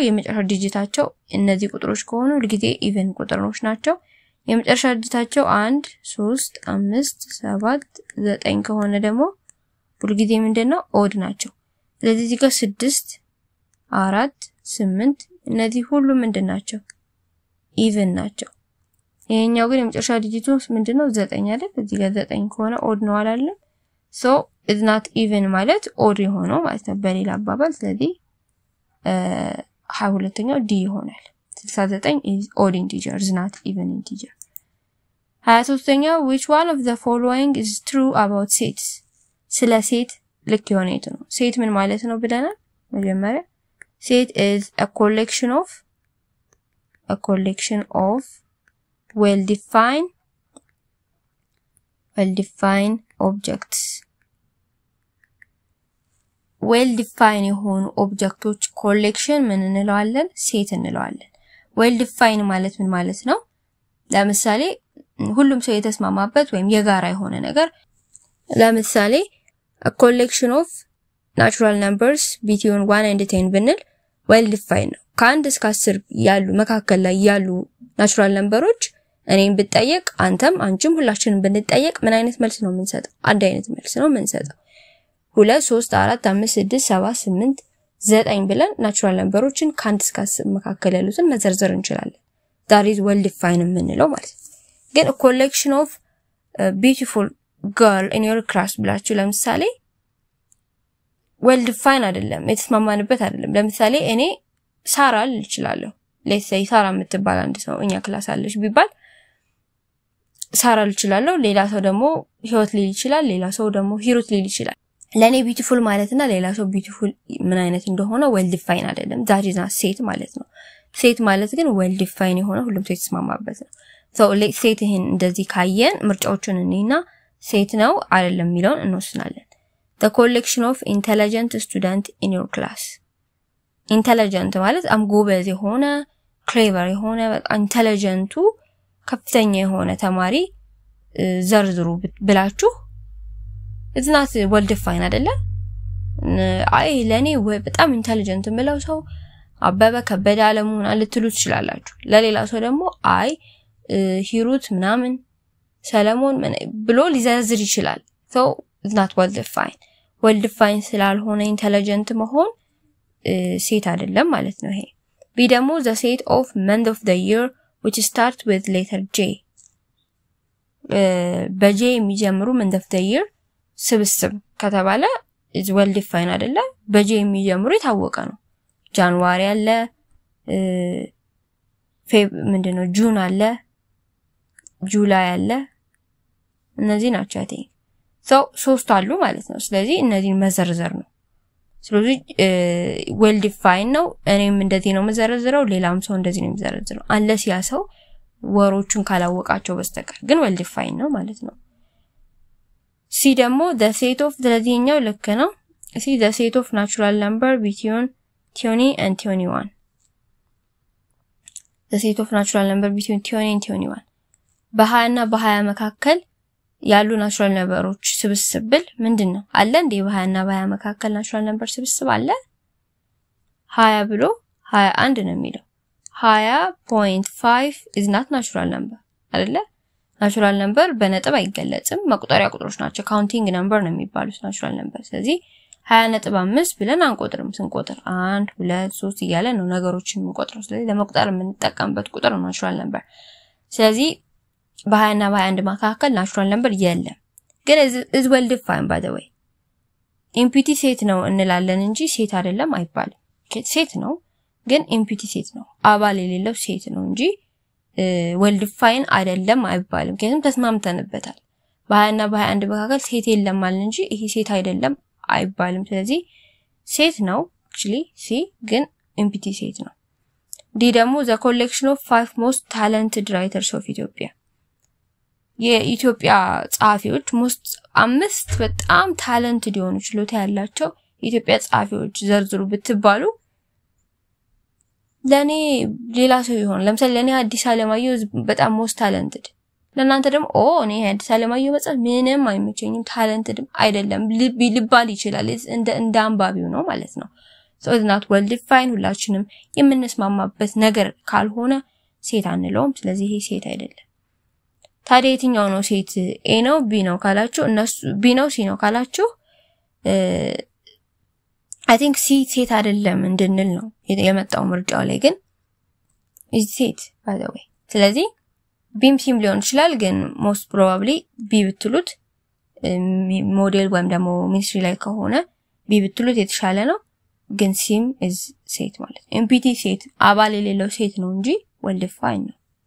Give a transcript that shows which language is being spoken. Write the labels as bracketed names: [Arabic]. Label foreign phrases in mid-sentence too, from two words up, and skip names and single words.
[Amharic] የመጨረሻው ዲጂታቸው እነዚህ ቁጥሮች ከሆኑ ሁሉ ጊዜ ኢቭን ቁጥሮች ናቸው የመጨረሻው ዲጂታቸው 1 3 5 7 9 ከሆነ ደግሞ ሁሉ ጊዜ ምንድነው odd ናቸው ስለዚህ እዚህ ጋር 6 4 8 እነዚህ ሁሉ ምንድናቸው ኢቭን ናቸው ይሄኛው ግን የመጨረሻው ዲጂቱ ምንድነው 9 አይደል እዚህ ጋር 9 ከሆነ odd ነው አላለም so is not even ማለት odd የሆነው ማለት ነው በሌላ አባባል ስለዚህ 22ኛው ዲ ይሆናል [English] 69 is odd integer is not even integer 23ኛው which one of the following is true about sets [Amharic] ስለ ሴት ልክ የሆነ የቱ ነው ሴት ምን ማለት ነው ብለናል መጀመሪያ [English] set is a collection of well-defined objects [Amharic] well-defined የሆኑ ኦብጀክቶች ኮሌክሽን ምን እንለዋለን ሴት እንለዋለን well-defined ማለት ምን ማለት ነው ለምሳሌ ሁሉም ሰው የተስማማበት ወይም የጋራ የሆነ ነገር ለምሳሌ [English] a collection of natural numbers between 1 [Amharic] and 10 ብንል well-defined ነው ከ1 እስከ 10 ያሉ መካከል ላይ ያሉ [English] natural numbers [Amharic] እኔን ብትጠየቅ አንተም አንቺም ሁላችንም ብንጠየቅ ምን አይነት መልስ ነው የምንሰጠው አንድ አይነት መልስ ነው የምንሰጠው 2 3 4 5 6 7 8 9 ብለን ናቹራል ነምበሮችን ከ1 እስከ 10 መካከል ያሉትን መዘርዘር እንችላለን [English] that is well-defined [Amharic] የምንለው ማለት ነው ግን [English] a collection of beautiful girl in your class [Amharic] ብላችሁ ለምሳሌ well-defined አይደለም የተስማማንበት አይደለም ለምሳሌ እኔ ሳራ ልችላለሁ [English] let's say [Amharic] ሳራ የምትባል አንድ ሰው እኛ ክላስ አለች ቢባል ሳራ ልችላለሁ ሌላ ሰው ደግሞ ህይወት ሊል ይችላል ሌላ ሰው ደግሞ ሂሩት ሊል ይችላል ለኔ ቢዩቲፉል ማለትና ሌላ ሰው ቢዩቲፉል ምን አይነት እንደሆነ well-defined አይደለም [English] that is not set [Amharic] ማለት ነው set ማለት ግን well-defined የሆነ ሁሉም ሰው የተስማማበት ነው [English] so let's say [Amharic] ይሄን እንደዚህ ካየን ምርጫዎቹን እንይና set ነው አይደለም የሚለውን እንወስናለን [English] the collection of intelligent student in your class [Amharic] intelligent ማለት ጎበዝ የሆነ clever የሆነ intelligent ከፍተኛ የሆነ ተማሪ ዘርዝሩ ብላችሁ it's [English] not well-defined [Amharic] አይደለ አይ ለኔ በጣም intelligent ምለው ሰው አበበ ከበደ አለሙን አልትሉ ትችላላችሁ ለሌላ ሰው ደግሞ አይ ሂሩት ምናምን ሰለሞን ብሎ ሊዘርዝር ይችላል [English] so it's not well-defined [Amharic] ስላልሆነ intelligent መሆን ሴት አይደለም ማለት ነው ይሄ ቢ ደግሞ [English] the set of month of the year which start with letter J [Amharic] በJ የሚጀምሩ [English] month of the year [Amharic] ስብስብ ከተባለ [English] is well-defined [Amharic] አይደለ በJ የሚጀምሩ የታወቀ ነው ጃንዋሪ አለ ምንድነው ጁን አለ ጁላይ አለ እነዚህ ናቸው አይቴ so ሶስት አሉ ማለት ነው ስለዚህ እነዚህን መዘርዘር ነው ስለዚህ well-defined ነው እኔም እንደዚህ ነው መዘርዘረው ሌላም ሰው እንደዚህ ነው የሚዘርዘረው unless ያ ሰው ወሮቹን ካላወቃቸው በስተቀር ግን well-defined ነው ማለት ነው ሲ ደግሞ [English] the set of [Amharic] ስለዚህኛው ልክ ነው ሲ [English] the set of natural number between 20 and 21 the set of natural number between 20 and 21 [Amharic] በ20 እና በ20 መካከል ያሉ [English] natural numbers [Amharic] ስብስብል ምንድነው አለ እንዴ በ20 እና በ20 መካከል [English] natural number [Amharic] ስብስብ አለ 20 ብሎ 21 ነው የሚለው 20.5 [English] is not natural number [Amharic] አይደለ [English] natural number [Amharic] በነጥብ አይገለጽም መቁጠሪያ ቁጥሮች ናቸው [English] counting number [Amharic] ነው የሚባሉት [English] natural number [Amharic] ስለዚህ 20.5 ብለን አንቆጥርም ስንቆጥር 1 2 3 እያለ ነው ነገሮችን የምንቆጥረው ስለዚህ ለመቁጠር የምንጠቀምበት ቁጥር ነው [English] natural number [Amharic] ስለዚህ በ20 እና በ21 መካከል [English] natural number [Amharic] የለም ግን [English] is well defined by the way empty set [Amharic] ነው እንላለን እንጂ ሴት አይደለም አይባልም ሴት ነው ግን [English] empty set [Amharic] ነው አባል የሌለው ሴት ነው እንጂ [English] well defined [Amharic] አይደለም አይባልም ግን ተስማምተንበታል በ20 እና በ21 መካከል ሴት የለም ማለት እንጂ ይሄ ሴት አይደለም አይባልም ስለዚህ ሴት ነው actually ሲ ግን [English] empty set [Amharic] ነው ዲ ደግሞ [English] the collection of 5 most talented writers of Ethiopia [Amharic] የኢትዮጵያ ጻፊዎች most 5 በጣም ታለንትድ የሆኑ ችሎታ ያላቸው የኢትዮጵያ ጻፊዎች ዘርዝሩ ብትባሉ ለኔ ሌላ ሰው ይሆን ለምሳሌ ለኔ አዲስ አለማየሁ በጣም [English] most talented [Amharic] ለናንተ ደግሞ እኔ አዲስ አለማየሁ መጽሐፍ ምንም አይመቸኝም ታለንትድ አይደለም ሊባል ይችላል እንደ አንባቢው ነው ማለት ነው [English] so it's not well defined [Amharic] ሁላችንም የምንስማማበት ነገር ካልሆነ ሴት አንለውም ስለዚህ ይሄ ሴት አይደለም ታዲያ የትኛው ነው ሴት ኤ ነው ቢ ነው ካላችሁ እነሱ ቢ ነው ሲ ነው ካላችሁ [English] I think [Amharic] ሴት አይደለም እንድንል ነው የመጣው ምርጫው ላይ ግን [English] is set by the way [Amharic] ስለዚህ ቢም ሲም ሊሆን ይችላል ግን [English] most probably [Amharic] ቢ ብትሉት ሞዴል ወይም ደግሞ ሚኒስትሪ ላይ ከሆነ ቢ ብትሉት የተሻለ ነው ግን ሲም [English] is set [Amharic] ማለት [English] empty set [Amharic] አባል የሌለው ሴት ነው እንጂ [English] well defined [Amharic] ነው